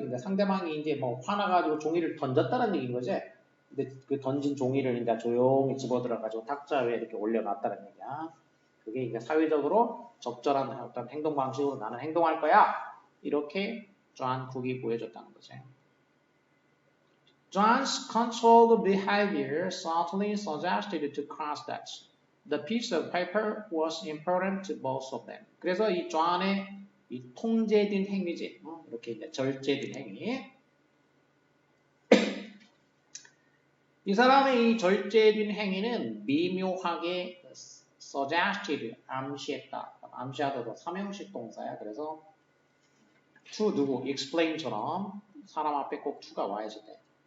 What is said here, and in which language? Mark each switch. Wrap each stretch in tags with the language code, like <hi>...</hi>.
<ko>근데 상대방이 이제 뭐 화나가지고 종이를 던졌다는 얘기인 거지. 근데 그 던진 종이를 그러니까 조용히 집어들어가지고 탁자 위에 이렇게 올려놨다는 얘기야. 그게 이제 사회적으로 적절한 어떤 행동 방식으로 나는 행동할 거야. 이렇게 존 쿡이 보여줬다는 거죠.</ko> <en>John's controlled behavior subtly suggested to Cross that the piece of paper was important to both of them.</en> <ko>그래서 이 존의 이 통제된 행위지. 이렇게 이제 절제된 행위. 이 사람의 이 절제된 행위는 미묘하게 suggested, 암시했다. 암시하다도 삼형식 동사야. 그래서 to 누구, explain처럼 사람 앞에 꼭 to가 와야지 돼.</ko>